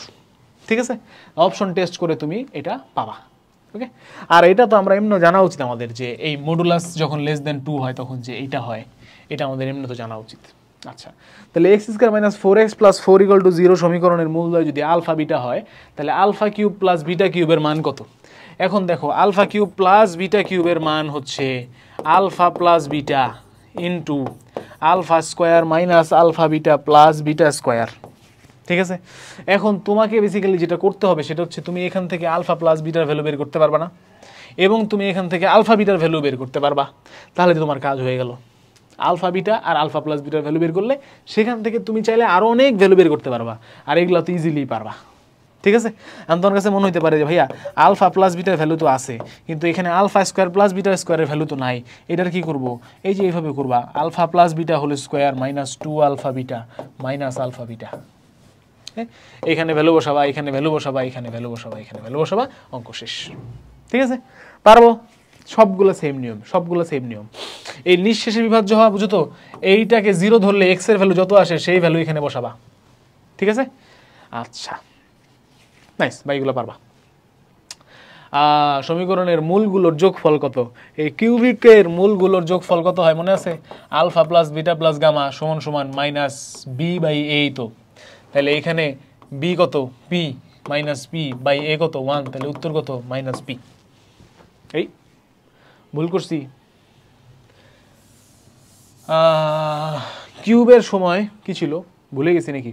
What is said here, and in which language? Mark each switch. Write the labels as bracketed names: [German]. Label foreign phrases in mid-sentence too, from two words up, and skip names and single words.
[Bangla] ঠিক আছে, অপশন টেস্ট করে তুমি এটা পাবা। ওকে, আর এটা তো আমরা এমনি জানা উচিত আমাদের যে এই মডুলাস যখন [English] less than [Bangla] 2 হয় তখন যে এইটা হয়, এটা আমাদের এমনি তো জানা উচিত। আচ্ছা, তাহলে x² - 4x + 4 = 0 সমীকরণের মূলদ্বয় যদি আলফা বিটা হয়, তাহলে α³ + β³ এর মান কত? এখন দেখো α³ + β³ এর মান হচ্ছে α + β ইন্টু α² - α β + β²। ঠিক আছে, এখন তোমাকে বেসিক্যালি যেটা করতে হবে সেটা হচ্ছে তুমি এখান থেকে α + β ভ্যালু বের করতে পারবা না, এবং তুমি এখান থেকে α β ভ্যালু বের করতে পারবা, তাহলে তোমার কাজ হয়ে গেল। α β আর α + β ভ্যালু বের করলে সেখান থেকে তুমি চাইলে আরও অনেক ভ্যালু বের করতে পারবা, আর এগুলো তো ইজিলি পারবা। ঠিক আছে, এখন তোমার কাছে মনে হতে পারে যে ভাইয়া α + β ভ্যালু তো আছে, কিন্তু এখানে α² + β² এর ভ্যালু তো নাই, এটার কি করব? এই যে এইভাবে করবা, α + β [English] whole square [Bangla] -2α β -α β। এখানে ভ্যালু বসাবা, এখানে ভ্যালু বসাবা, এখানে ভ্যালু বসাবা, এখানে ভ্যালু বসাবা, অঙ্ক শেষ। ঠিক আছে, পারবো? সবগুলো সেম নিয়ম, সবগুলো সেম নিয়ম। এই নিঃশেষে বিভাজ্য হওয়া বুঝো তো, এইটাকে 0 ধরলে x এর ভ্যালু যত আসে সেই ভ্যালু এখানে বসাবা। ঠিক আছে, আচ্ছা নাইস, বাইগুলো পারবা। সমীকরণের মূলগুলোর যোগফল কত? এই কিউবিকের মূলগুলোর যোগফল কত হয় মনে আছে? α + β + গামা = -b/a। তো তাহলে এখানে b কত? p - p/a কত? 1। তাহলে উত্তর কত? -p। এই ভুল করছি? কিউবের সময় কি ছিল ভুলে গেছি নাকি?